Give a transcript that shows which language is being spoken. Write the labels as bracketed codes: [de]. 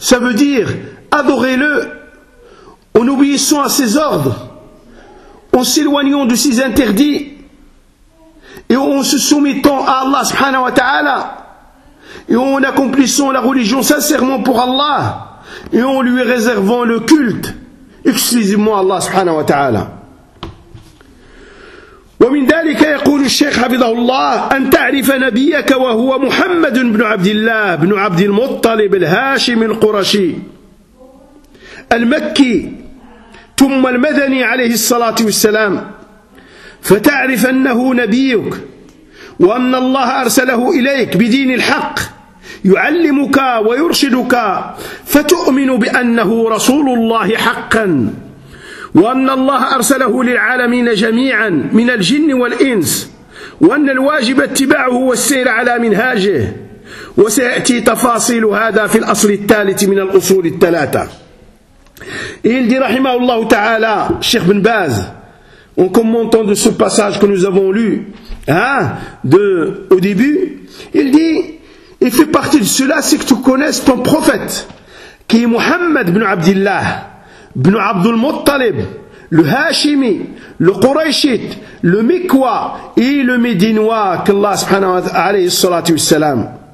[fr] Ça veut dire adorez-le en obéissant à ses ordres, en s'éloignant de ses interdits et en se soumettant à Allah subhanahu wa ta'ala et en accomplissant la religion sincèrement pour Allah et en lui réservant le culte exclusivement à Allah subhanahu wa ta'ala. [ar] ومن ذلك يقول الشيخ حفظه الله أن تعرف نبيك وهو محمد بن عبد الله بن عبد المطلب الهاشم القرشي المكي ثم المدني عليه الصلاة والسلام فتعرف أنه نبيك وأن الله أرسله إليك بدين الحق يعلمك ويرشدك فتؤمن بأنه رسول الله حقا وأن الله أرسله للعالمين جميعا من الجن والإنس وأن الواجب اتباعه والسير على منهاجه وسيأتي تفاصيل هذا في الأصل الثالث من الأصول الثلاثة. [fr] Il dit rahimahullah ta'ala, Cheikh Ibn Baz, en commentant de ce passage que nous avons lu au début, il dit, il fait partie de cela, c'est que tu connaisses ton prophète, qui est Muhammad ibn Abdillah, ibn Abdul Muttalib, le Hashimi, le Quraishit, le Mikwa et le Médinois, qu'Allah subhanahu wa ta'ala, alayhi salam.